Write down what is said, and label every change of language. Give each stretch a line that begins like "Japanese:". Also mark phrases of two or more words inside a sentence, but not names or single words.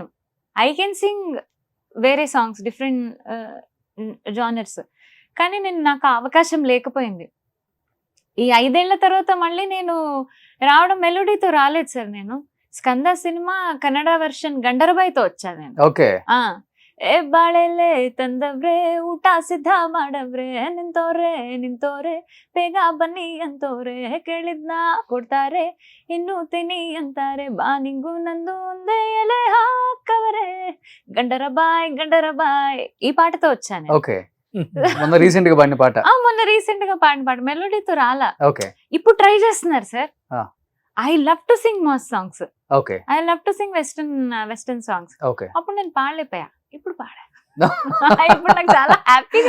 English: I can sing వేరే songs, different genres,
Telugu: కానీ నాకు అవకాశం లేకపోయింది. ఈ 5 ఏళ్ల తర్వాత మళ్ళీ నేను రావడం మెలోడీతో రాలేదు సార్. నేను స్కంద సినిమా
English: Kannada version
Telugu: ಗಂಡರಬಾಯ್తో వచ్చాను నేను. ఓకే.
Kannada: ಏ ಬಾಳೆಲೆ ತಂದವ್ರೆ ಊಟ ಸಿದ್ಧ ಮಾಡವ್ರೆ ನಿಂತೋರೆ ಬೇಗ ಬನ್ನಿ ಅಂತವ್ರೆ ಕೇಳಿದ್ನ ಕೊಡ್ತಾರೆ ಇನ್ನು ತಿನಿ ಅಂತಾರೆ ಬಾ ನಿಂಗು ನಂದು ಒಂದೇ ಎಲೆ ಹಾಕವರೆ
Telugu: గండరబాయ్ ఈ పాటతో వచ్చాను. ఓకే. మొన్న రీసెంట్ గా పాడిన పాట. మొన్న రీసెంట్ గా పాడిన పాట మెలోడీతో రాలా. ఓకే. ఇప్పుడు ట్రై చేస్తున్నారు సార్.
English: I love to sing mass songs.
Telugu: ఓకే.
English: I love to sing western songs.
Telugu: ఓకే. అప్పుడు నేను పాడలేకపోయా, ఇప్పుడు పాడా. ఇప్పుడు నాకు చాలా హ్యాపీగా.